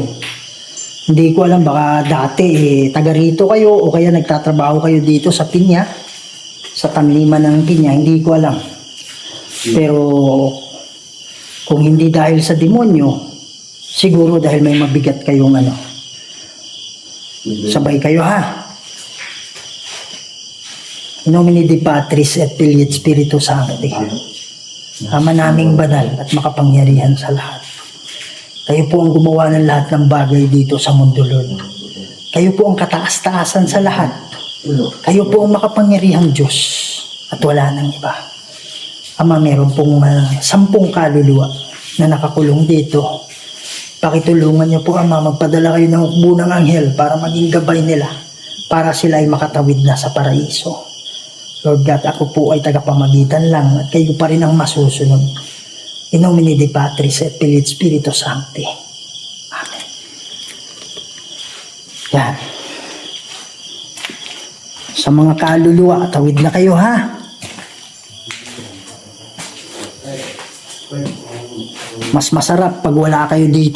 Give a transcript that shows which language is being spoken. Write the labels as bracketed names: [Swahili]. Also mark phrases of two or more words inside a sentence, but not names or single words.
[Filipino] Hindi ko alam, baka dati taga rito kayo o kaya nagtatrabaho kayo dito sa pinya, sa tanliman ng pinya, hindi ko alam. Pero kung hindi dahil sa demonyo, siguro dahil may mabigat kayong sabay kayo ha. [Latin] In nomine Dei Patris et Filii et Spiritus Sancti. [Filipino] Ama naming banal at makapangyarihan sa lahat. Kayo po ang gumawa ng lahat ng bagay dito sa mundo, Lord. Kayo po ang kataas-taasan sa lahat. Kayo po ang makapangyarihang Diyos at wala nang iba. Ama, meron pong 10 kaluluwa na nakakulong dito. Pakitulungan niyo po, Ama, magpadala kayo ng hukbo ng anghel para maging gabay nila para sila ay makatawid na sa paraiso. [English] Lord God, [Filipino] ako po ay tagapamagitan lang at kayo pa rin ang masusunod. [Latin] In nomine Dei Patris et Filii et Spiritus Sancti. [Filipino] Amen. Yan. Sa mga kaluluwa, tawid na kayo ha. Mas masarap pag wala kayo dito.